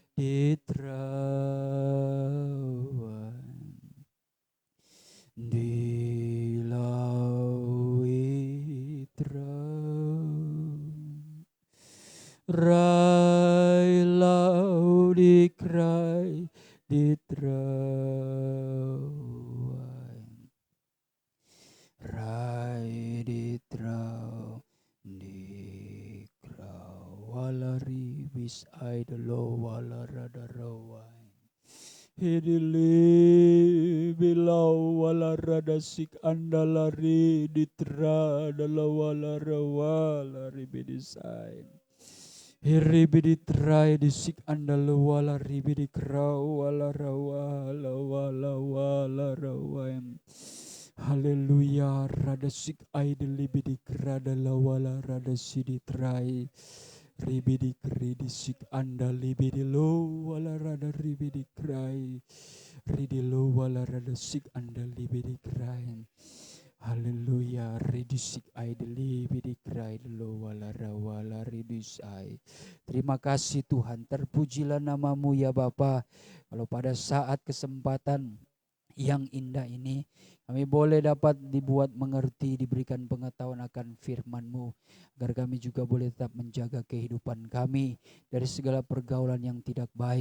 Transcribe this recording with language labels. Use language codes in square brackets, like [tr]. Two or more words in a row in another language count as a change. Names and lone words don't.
[id] ditrawai, di lau itrau, rai lau dikrai ditrawai, rai ditrau dikrau, walari bis aidelo walarada rawai, hidili bilau walarada sik andalari ditra dalau walarawalari bidisai, hiribidi trai disik andal wala ribidi krau wala rawala wala wala rawaim. Haleluya, rada sik aideli bidi krada la wala rada sidi trai, ribidi kridi sik andal libidi lo wala rada ribidi krai, ridi lo wala rada sik andal libidi krai. Haleluya, ridisik aideli bidikrai lo walara wala ridisai. Terima kasih Tuhan, terpujilah namamu ya Bapa. Kalau pada saat kesempatan yang indah ini kami boleh dapat dibuat mengerti, diberikan pengetahuan akan firman-Mu, agar kami juga boleh tetap menjaga kehidupan kami dari segala pergaulan yang tidak baik.